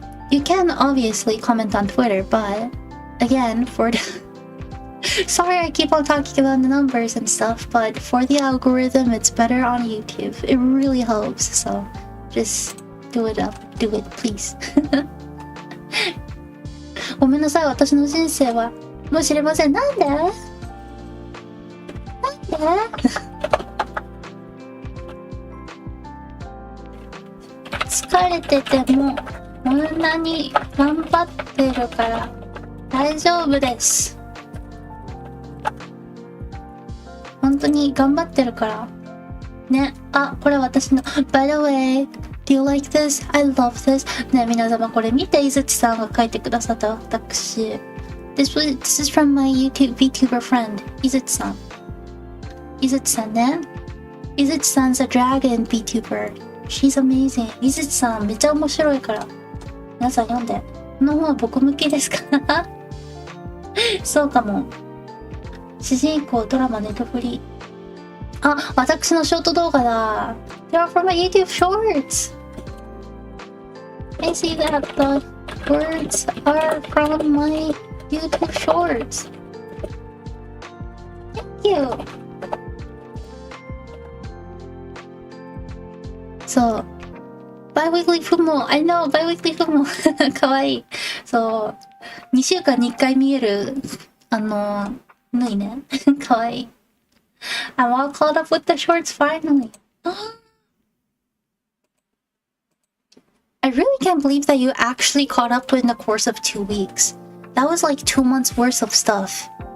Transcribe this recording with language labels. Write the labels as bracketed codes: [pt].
[en] You can obviously comment on Twitter, but again, for the... Sorry I keep on talking about the numbers and stuff, but for the algorithm, it's better on YouTube. It really helps, so just do it, please. [ja] ごめんなさい、私の人生はもう知れません。なんで？疲れててもこんなに頑張ってるから大丈夫です。本当に頑張ってるからね。あ、これ私の [en] By the way, do you like this? I love this. [ja] ね、皆様これ見て、いずちさんが書いてくださった私。 [en] This is from my YouTube Vtuber friend, いずちさん。 [ja] いずちさんね。 [en] いずちさん 's a dragon Vtuber. She's amazing. [ja] いずちさんめっちゃ面白いから。皆さん読んで。この本は僕向きですか？そうかも。主人公ドラマネトフリ。あ、私のショート動画だ。 [en] They are from my YouTube shorts. I see that the words are from my YouTube shorts. Thank you. そう。Bi-weekly FUMO. I know, bi-weekly FUMO. [ja] かわいい。そう。 2週間に1回見える、縫いね。かわいい。 [en] I'm all caught up with the shorts finally. I really can't believe that you actually caught up in the course of 2 weeks. That was like 2 months worth of stuff.